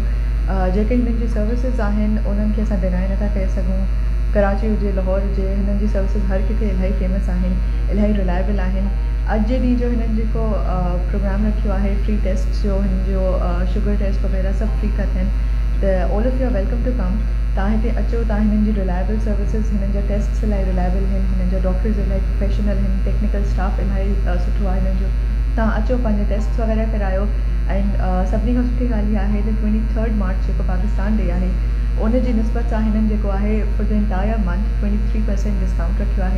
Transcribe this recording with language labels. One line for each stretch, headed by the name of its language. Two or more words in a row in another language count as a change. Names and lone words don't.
Sindhi: जेके हिननि जी सर्विसिस आहिनि उन्हनि खे असां डिनाए नथा करे सघूं। कराची हुजे, लाहौर हुजे, हिननि जी सर्विसिस हर किथे इलाही फेमस आहिनि, इलाही रिलायबल आहिनि। अॼु जे ॾींहुं जो हिननि जेको प्रोग्राम रखियो आहे फ्री टेस्ट जो, हिन जो शुगर टेस्ट वग़ैरह सभु फ्री था थियनि, त
English: all of you are welcome to come.
Sindhi: तव्हां हिते अचो, तव्हां हिननि जी रिलायबल सर्विसिस, हिननि जा टेस्ट इलाही रिलायबल आहिनि, हिननि जा डॉक्टर्स इलाही प्रोफेशनल आहिनि, टेक्निकल स्टाफ इलाही सुठो आहे हिननि जो। तव्हां अचो, पंहिंजे टेस्ट वग़ैरह करायो। ऐं सभिनी खां सुठी ॻाल्हि इहा आहे त 23 मार्च जेको पाकिस्तान डे आहे उन जी निस्बत सां हिननि जेको आहे
English: for the entire month
Sindhi: 23% डिस्काउंट रखियो आहे।